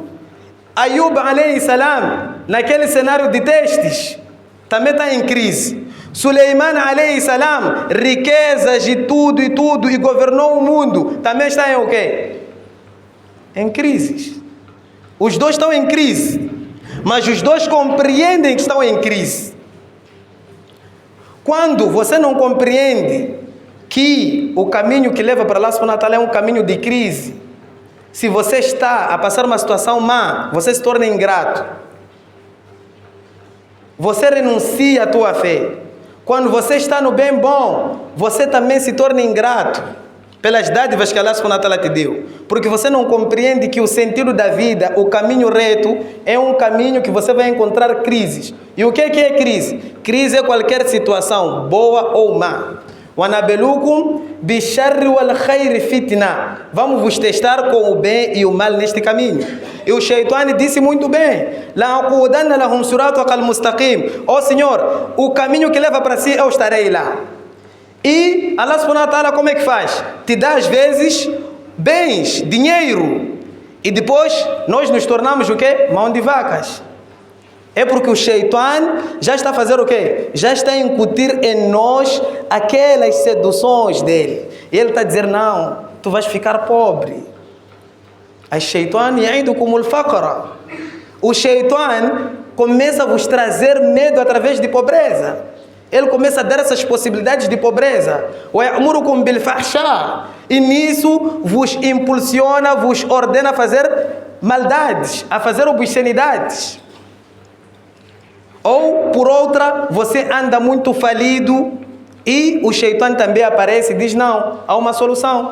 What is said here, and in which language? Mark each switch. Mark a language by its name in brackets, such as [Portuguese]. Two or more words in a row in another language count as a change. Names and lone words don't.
[Arabic] Ayub, عليه السلام, [Portuguese] naquele cenário de testes, também está em crise. [Arabic] Suleiman, عليه السلام, [Portuguese] riquezas e tudo, e governou o mundo, também está em o quê? Em crises. Os dois estão em crise, mas os dois compreendem que estão em crise. Quando você não compreende que o caminho que leva para Allah [Arabic] سبحانه وتعالى [Portuguese] é um caminho de crise, se você está a passar uma situação má, você se torna ingrato. Você renuncia à tua fé. Quando você está no bem bom, você também se torna ingrato pelas dádivas que Allah [Arabic] سبحانه وتعالى [Portuguese] te deu. Porque você não compreende que o sentido da vida, o caminho reto, é um caminho que você vai encontrar crises. E o que é crise? Crise é qualquer situação, boa ou má. [Arabic] وَنَبَلُوكُمْ بِالشَّرِّ وَالْخَيْرِ فِتْنَةً. [Portuguese] Vamos vos testar com o bem e o mal neste caminho. E o Shaitan disse muito bem: [Arabic] لَأَقُودَنَّ لَهُمْ صِرَاطَكَ الْمُسْتَقِيمِ. [Portuguese] Ó Senhor, o caminho que leva para si, eu estarei lá. E Allah [Arabic] سبحانه وتعالى [Portuguese] como é que faz? Te dá às vezes bens, dinheiro. E depois nós nos tornamos o quê? Mão de vacas. É porque o Shaitan já está a fazer o quê? Já está a incutir em nós aquelas seduções dele. E ele está a dizer: não, tu vais ficar pobre. [Arabic] O شيطان يعدكم الفقر. [Portuguese] O Shaitan começa a vos trazer medo através de pobreza. Ele começa a dar essas possibilidades de pobreza. [Arabic] وَيَأْمُرُكُمْ بِالْفَحْشَاءِ. [Portuguese] E nisso vos impulsiona, vos ordena a fazer maldades, a fazer obscenidades. Ou, por outra, você anda muito falido e o Shaitan também aparece e diz: não, há uma solução.